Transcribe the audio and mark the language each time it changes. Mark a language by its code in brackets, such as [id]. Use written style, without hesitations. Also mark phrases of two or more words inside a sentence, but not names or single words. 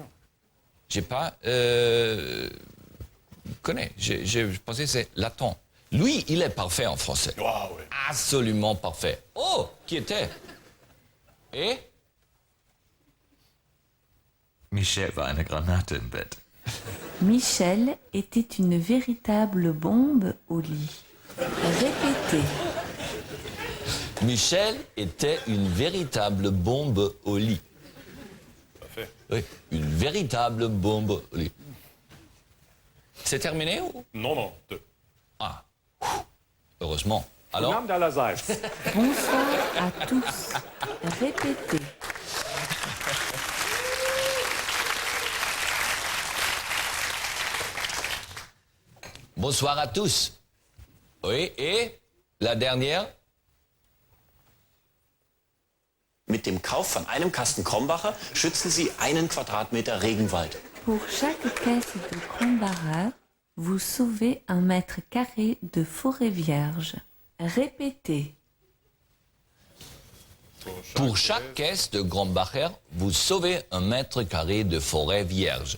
[fr] J'ai pas connais. Je pensais que c'est latin. Lui, il est parfait en français. Wow, oui. Absolument parfait. Oh, qui était? Et [de] Michel war eine Granate im Bett. [fr] Michel était une véritable bombe au lit. Répétez. Michel était une véritable bombe au lit. Parfait. Oui, une véritable bombe au lit. C'est terminé ou? Non, non, 2. Ah, heureusement. Alors? [de] Guten Abend allerseits. [fr] Bonsoir à tous. Répétez. Bonsoir à tous. Oui, et la dernière? [de] Mit dem Kauf von einem Kasten Krombacher schützen Sie einen Quadratmeter Regenwald. [fr] Pour chaque caisse de Krombacher, vous sauvez 1 mètre carré de forêt vierge. Répétez. Pour chaque caisse de Krombacher, vous sauvez 1 mètre carré de forêt vierge.